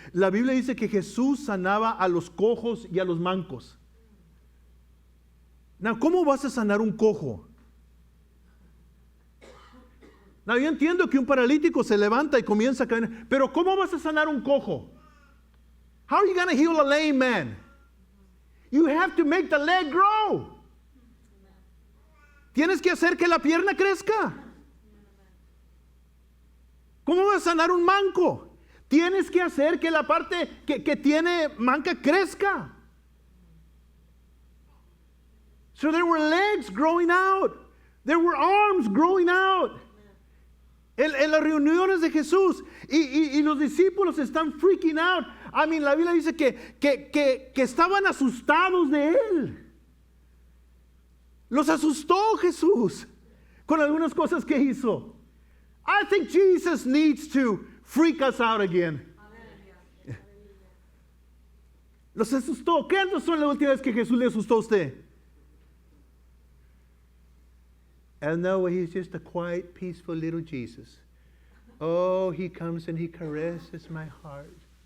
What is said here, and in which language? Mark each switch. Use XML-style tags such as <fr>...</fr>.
<es>La Biblia dice que Jesús sanaba a los cojos y a los mancos.</es> <en>Now,</en> <es>¿cómo vas a sanar un cojo?</es> <en>Now,</en> <es>yo entiendo que un paralítico se levanta y comienza a caminar, pero ¿cómo vas a sanar un cojo?</es> <en>How are you going to heal a lame man? You have to make the leg grow.</en> <es>Tienes que hacer que la pierna crezca. ¿Cómo vas a sanar un manco? Tienes que hacer que la parte que tiene manca crezca.</es> <en>So there were legs growing out. There were arms growing out.</en> <es>En las reuniones de Jesús. Y los discípulos están</es> <en>freaking out. I mean,</en> <es>la Biblia dice que estaban asustados de él. Los asustó Jesús con algunas cosas que hizo.</es> <en>I think Jesus needs to freak us out again.</en> <es>Los asustó. ¿Qué años son la última vez que Jesús le asustó a usted?</es> <en>And no, he's just a quiet, peaceful little Jesus. Oh, he comes and he caresses my heart.</en>